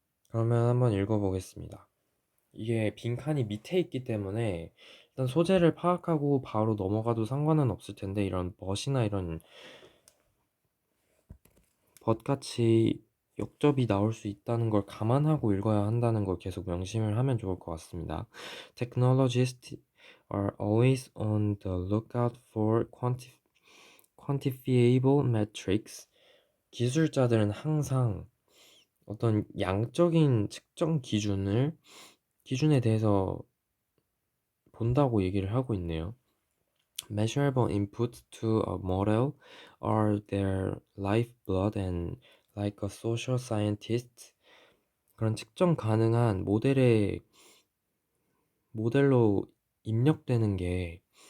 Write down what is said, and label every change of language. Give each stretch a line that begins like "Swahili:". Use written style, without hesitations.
Korean: 그러면 한번 읽어보겠습니다. 이게 빈칸이 밑에 있기 때문에 일단 소재를 파악하고 바로 넘어가도 상관은 없을 텐데, 이런 벗이나 이런 벗같이 역접이 나올 수 있다는 걸 감안하고 읽어야 한다는 걸 계속 명심을 하면 좋을 것 같습니다.
English: Technologists are always on the lookout for quantifiable metrics.
Korean: 기술자들은 항상 어떤 양적인 측정 기준에 대해서 본다고 얘기를 하고 있네요.
English: Measurable inputs to a model are their lifeblood, and like a social scientist,
Korean: 그런 측정 가능한 모델로 입력되는 게